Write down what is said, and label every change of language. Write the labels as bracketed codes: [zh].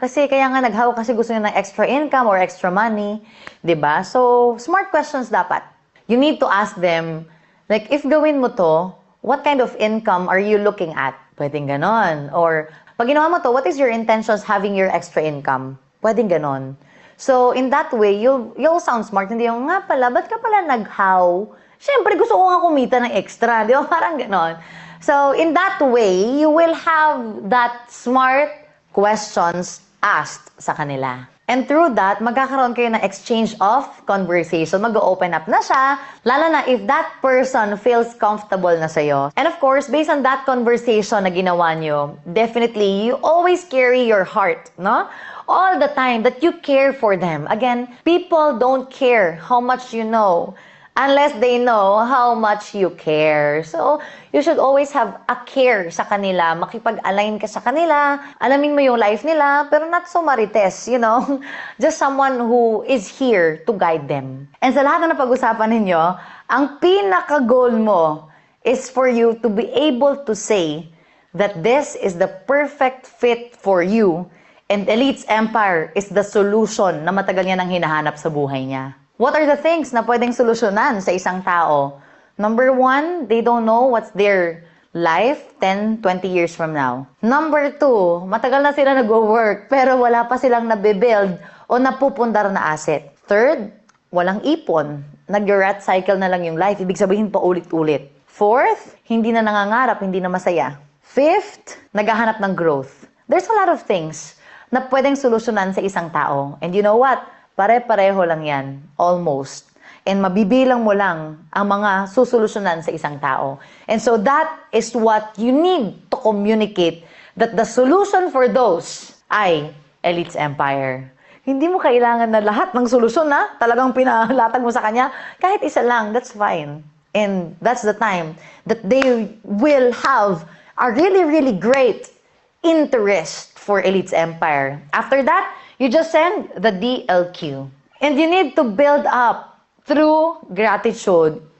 [tl] Kasi kaya nga nag-how kasi gusto nyo ng extra income or extra money. 'Di ba? So, smart questions dapat. [en] You need to ask them, like, if gawin mo to, what kind of income are you looking at? [tl] Pwedeng ganon. [en] Or, pag ginawa mo to, what is your intentions having your extra income? [tl] Pwedeng ganon. [en] So, in that way, you'll sound smart. [tl] Hindi yung, nga pala, ba't ka pala nag-how? Siyempre, gusto ko nga kumita ng extra. Di ba? Parang ganon. [en] So, in that way, you will have that smart questions asked [tl] sa kanila. [en] And through that, [tl] magkakaroon kayo ng [en] exchange of conversation. [tl] Mag-open up na siya, lalo na if that person feels comfortable na sa'yo. [en] And of course, based on that conversation [tl] na ginawa nyo, [en] definitely, you always carry your heart, no? All the time that you care for them. Again, people don't care how much you know unless they know how much you care. So, you should always have a care sa kanila. [tl] Makipag-align ka sa kanila. Alamin mo yung life nila, pero not so marites, you know? [en] Just someone who is here to guide them. And [tl] sa lahat na napag-usapan ninyo, ang pinaka-goal mo [en] is for you to be able to say that this is the perfect fit for you. And Elite's Empire is the solution [tl] na matagal niya nang hinahanap sa buhay niya. What are the things na pwedeng solusyonan sa isang tao? [en] Number one, they don't know what's their life 10, 20 years from now. [tl] Number two, matagal na sila nag-work pero wala pa silang nabibuild o napupundar na asset. Third, walang ipon. Nag-rat cycle na lang yung life. Ibig sabihin pa ulit-ulit. Fourth, hindi na nangangarap, hindi na masaya. Fifth, naghahanap ng growth. [en] There's a lot of things [tl] na pwedeng solusyonan sa isang tao. [en] And you know what? [tl] Pare-pareho lang yan. Almost. And mabibilang mo lang ang mga susolusyonan sa isang tao. [en] And so that is what you need to communicate, that the solution for those ay Elite's Empire. [tl] Hindi mo kailangan na lahat ng solusyon na talagang pinalatag mo sa kanya. Kahit isa lang, [en] that's fine. And that's the time that they will have a really, really great interest for Elite's Empire. After that, you just send the DLQ. And you need to build up through gratitude.